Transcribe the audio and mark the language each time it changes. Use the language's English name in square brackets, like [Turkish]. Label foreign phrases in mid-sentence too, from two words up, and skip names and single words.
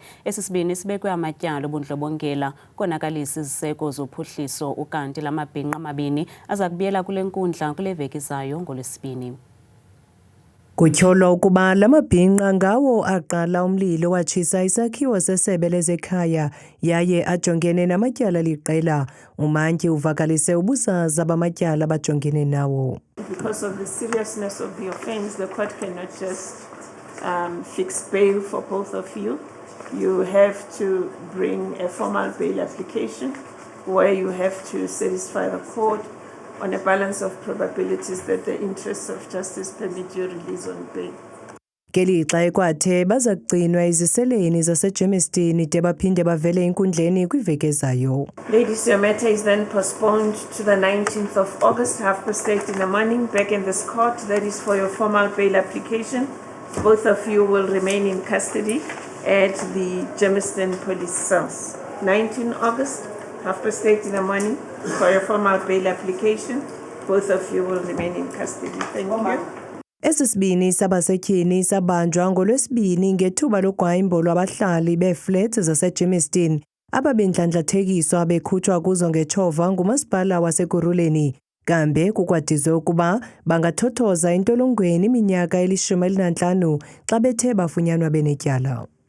[Xhosa] Esisibini sibekwe amatyala obundlobongela konakalisa iziseko zophuhliso ukanti lamabhinqa amabini aza kubuyela kule nkundla kule veki zayo ngolwesibini. Kutyholwa ukuba lamabhinqa ngawo aqala umlilo watshisa isakhiwo sesebe lezekhaya yaye ajongene namatyala liqela. Umantyi uvakalise ubuzaza bamatyala bajongene nawo. [English] Because of the seriousness of the offence, the court cannot just fix bail for both of you. You have to bring a formal bail application where you have to satisfy the court on a balance of probabilities that the interests of justice permit your release on bail. [Xhosa] Ngelixa ekwathe baza kugcinwa iziseleni zaseGermiston de baphinde bavele enkundleni kwiveki ezayo. [English] Ladies, your matter is then postponed to the 19th of August, 8:30 in the morning, back in this court. That is for your formal bail application. Both of you will remain in custody at the Germiston police cells. 19 August, 8:30 in the morning, for your formal bail application. Both of you will remain in custody. Thank you. [Xhosa] Esisibini sabasetyhini sabanjwa ngolwesibini ngethuba logwayimbo lwabahlali beeflats zaseGermiston ababendlandlathekiswa bekhutshwa kuzo ngetshova ngumasipala waseKuruleni. Kambe kukwadizwe ukuba bangathothoza entolongweni iminyaka eli-15 xa bethe bafunyanwa benetyala.